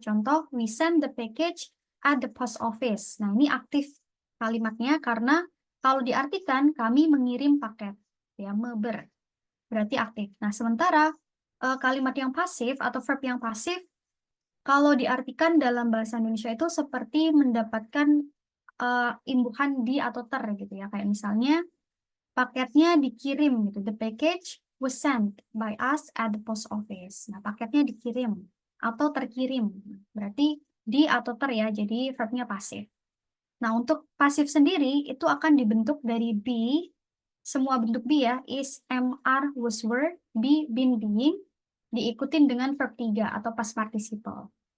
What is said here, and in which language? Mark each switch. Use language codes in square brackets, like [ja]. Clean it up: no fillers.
[en] Contoh we send the package at the post office. [id] Nah, ini aktif kalimatnya karena kalau diartikan kami mengirim paket ya, me ber. Berarti aktif. Nah, sementara kalimat yang pasif atau verb yang pasif kalau diartikan dalam bahasa Indonesia itu seperti mendapatkan imbuhan di atau ter gitu ya. Kayak misalnya paketnya dikirim gitu. [en] The package was sent by us at the post office. [id] Nah, paketnya dikirim atau terkirim. Berarti di atau ter ya, jadi verbnya pasif. Nah, untuk pasif sendiri itu akan dibentuk dari be, semua bentuk be ya, is, am, are, was, were, be, been, being, diikutin dengan verb 3 atau past participle.